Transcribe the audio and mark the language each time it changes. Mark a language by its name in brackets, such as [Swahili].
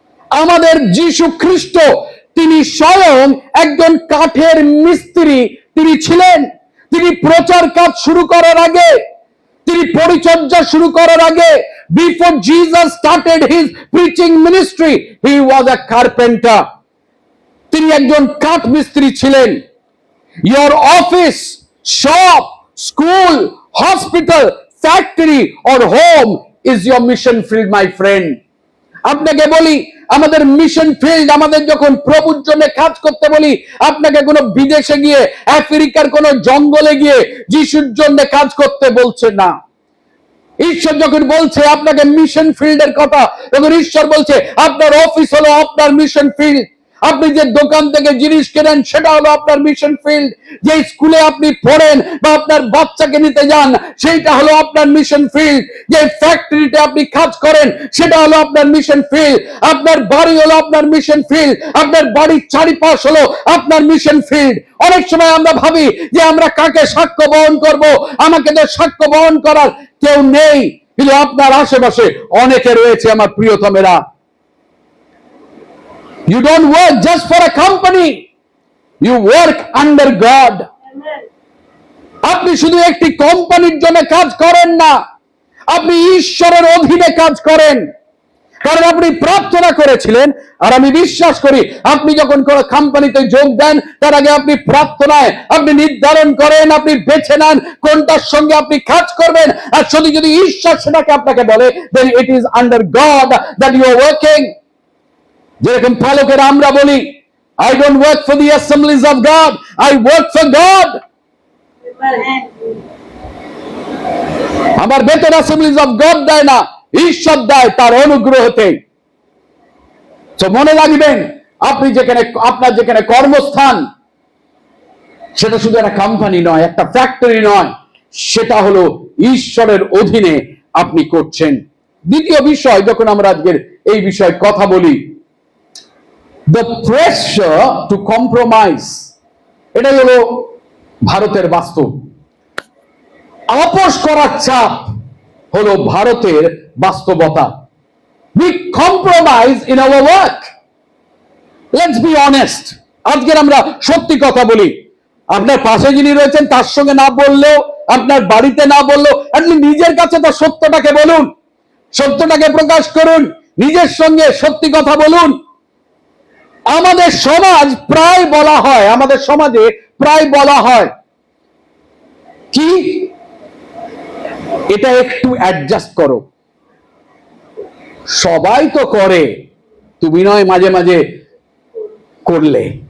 [Bangla] আমাদের যীশু খ্রিস্ট, তিনি স্বয়ং একজন কাঠের মিস্ত্রি তিনি ছিলেন। তিনি প্রচার কাজ শুরু করার আগে, তিনি পরিচর্যা শুরু করার আগে, [English] Before Jesus started his preaching ministry, he was a carpenter. [Bangla] তিনি একজন কাঠ মিস্ত্রি ছিলেন। [English] Your office, shop, school, hospital, factory or home is your mission field, my friend. [Bangla] আপনাকে বলি, আমাদের মিশন ফিল্ড, আমাদের যখন প্রভুর জন্য কাজ করতে বলি, আপনাকে কোনো বিদেশে গিয়ে, আফ্রিকার কোনো জঙ্গলে গিয়ে যিশুর জন্য কাজ করতে বলছে না। ঈশ্বর যখন বলছে আপনাকে মিশন ফিল্ডের কথা, তখন ঈশ্বর বলছে আপনার অফিস হলো আপনার মিশন ফিল্ড। আপনি যে দোকান থেকে জিনিস কেনেন সেটা হলো আপনার মিশন ফিল্ড। যে স্কুলে আপনি পড়েন বা আপনার বাচ্চাকে নিতে যান সেইটা হলো আপনার মিশন ফিল্ড। যে ফ্যাক্টরিতে আপনি কাজ করেন সেটা হলো আপনার মিশন ফিল্ড। আপনার বাড়ি হলো আপনার মিশন ফিল্ড। আপনার বাড়ির চারিপাশ হলো আপনার মিশন ফিল্ড। অনেক সময় আমরা ভাবি যে আমরা কাকে সাক্ষ্য বহন করব, আমাকে তো সাক্ষ্য বহন করার কেউ নেই, কিন্তু আপনার আশেপাশে অনেকে রয়েছে আমার প্রিয়তমেরা। [English] You don't work just for a company. You work under God. [Bangla] আপনি শুধু একটি কোম্পানির জন্য কাজ করেন না, আপনি ঈশ্বরের অধীনে কাজ করেন। কারণ আপনি প্রার্থনা করেছিলেন, আর আমি বিশ্বাস করি আপনি যখন কোনো কোম্পানিতে যোগ দেন তার আগে আপনি প্রার্থনায় আপনি নির্ধারণ করেন, আপনি বেছে নেন কোনটার সঙ্গে আপনি কাজ করবেন। আর যদি ঈশ্বর সেটাকে আপনাকে বলে, [English] then it is under God that you are working. [Bangla] যেরকম পালকেরা আমরা বলি, [English] I don't work for the assemblies of God, I work for God. [Bangla] আমার বেতন assemblies of God দেয় না, ঈশ্বর দেয় তার অনুগ্রহতে। তো মনে রাখবেন, আপনি যেখানে, আপনার যেখানে কর্মস্থান, সেটা শুধু একটা কোম্পানি নয়, একটা ফ্যাক্টরি নয়, সেটা হলো ঈশ্বরের অধীনে আপনি করছেন। দ্বিতীয় বিষয়, যখন আমরা আজকের এই বিষয়ে কথা বলি, [English] the pressure to compromise, [Bangla] এটাই হলো ভারতের বাস্তব। আপোষ করার চাপ হলো ভারতের বাস্তবতা। [English] We compromise in our work. Let's be honest. [Bangla] আজকের আমরা সত্যি কথা বলি। আপনার পাশে যিনি রয়েছেন তার সঙ্গে না বললেও, আপনার বাড়িতে না বললেও, আপনি নিজের কাছে তার সত্যটাকে বলুন, সত্যটাকে প্রকাশ করুন, নিজের সঙ্গে সত্যি কথা বলুন। আমাদের সমাজ প্রায় বলা হয়, আমাদের সমাজে প্রায় বলা হয় কি, এটা একটু অ্যাডজাস্ট করো, সবাই তো করে, তুমি নয় মাঝে মাঝে করলে।